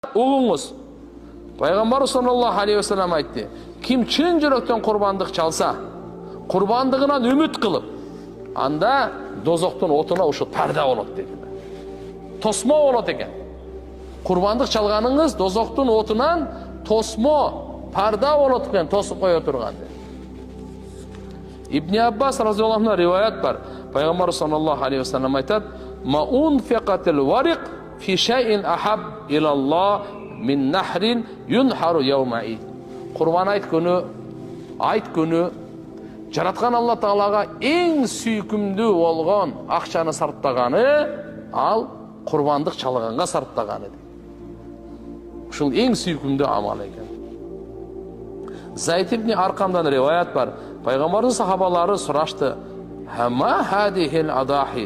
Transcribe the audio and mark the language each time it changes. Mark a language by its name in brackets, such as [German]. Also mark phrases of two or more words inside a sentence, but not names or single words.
[Kyrgyz] Угуңуз. Пайгамбар [Arabic] صلى الله عليه وسلم [Kyrgyz] айтты: ким чын жүрөктөн курбандык чалса, курбандыгынан үмүт кылып, анда дозоктун отуна ушу парда болот деди. Тосмо болот экен. Курбандык чалганыңыз дозоктун отунан тосмо, парда болот экен, тосуп кое турган. Ибн Аббас [Arabic] رضي الله عنه [Kyrgyz] риваят бар. Пайгамбар [Arabic] صلى الله عليه وسلم [Kyrgyz] айтат: [Arabic] "ما أنفقت الورق في شيء أحب إلى الله من نحر ينحر يوم عيد." [Kyrgyz] Курбан айт күнү жараткан Алла Таалага эң сүйкүмдүү болгон акчаны сарптаганы ал курбандык чалганга сарптаганы. Ушул эң сүйкүмдүү амал экен. Зайд ибн Аркамдан риваят бар. Пайгамбардын сахабалары сурашты: [Arabic] "ما هذه الأضاحي?"